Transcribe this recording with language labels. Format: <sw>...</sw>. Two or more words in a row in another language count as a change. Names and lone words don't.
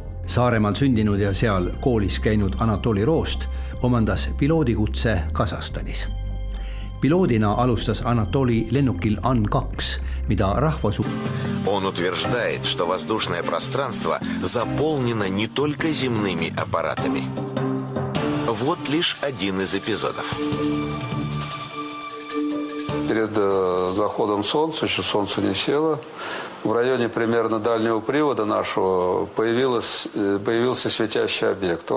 <et>Saaremaal sündinud ja seal koolis käinud Anatoli Roost omandas piloodikutse Kasahstanis. Piloodina alustas Anatoli lennukil An-2, mida</et> <ru>Он утверждает, что воздушное пространство заполнено не только земными аппаратами. Вот лишь один из эпизодов. Перед заходом солнца, еще солнце не село, в районе примерно дальнего привода нашего появился светящий объект.</ru>